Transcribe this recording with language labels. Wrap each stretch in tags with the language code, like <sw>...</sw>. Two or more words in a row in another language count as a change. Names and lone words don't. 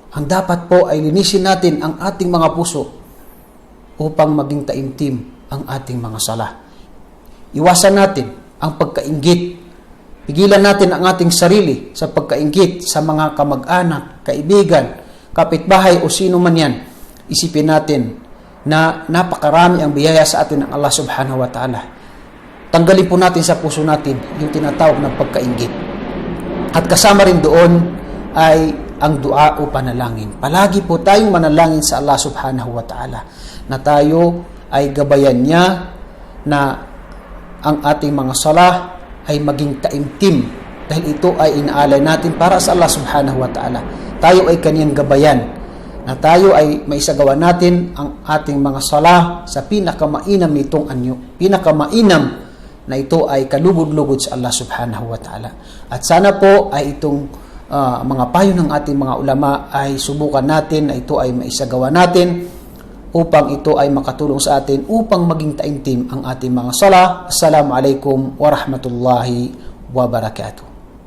<tl>Ang dapat po ay linisin natin ang ating mga puso upang maging taimtim ang ating mga sala. Iwasan natin ang pagkainggit. Pigilan natin ang ating sarili sa pagkainggit sa mga kamag-anak, kaibigan, kapitbahay o sino man yan. Isipin natin na napakarami ang biyaya sa atin ng</tl> <ar>الله سبحانه وتعالى.</ar> <tl>Tanggalin po natin sa puso natin yung tinatawag ng pagkainggit. At kasama rin doon ay ang dua o panalangin. Palagi po tayong manalangin sa</tl> <ar>الله سبحانه وتعالى</ar> <tl>na tayo ay gabayan niya na ang ating mga salah ay maging taimtim dahil ito ay inaalay natin para sa</tl> <ar>الله سبحانه وتعالى.</ar> <tl>Tayo ay kaniyang gabayan na tayo ay maisagawa natin ang ating mga salah sa pinakamainam nitong anyo. Pinakamainam na ito ay kalugod-lugod sa</tl> <ar>الله سبحانه وتعالى.</ar> <tl>At sana po ay itong mga payo ng ating mga ulama ay subukan natin na ito ay maisagawa natin upang ito ay makatulong sa atin upang maging taimtim ang ating mga salah.</tl> <ar>السلام عليكم ورحمة الله وبركاته.</ar>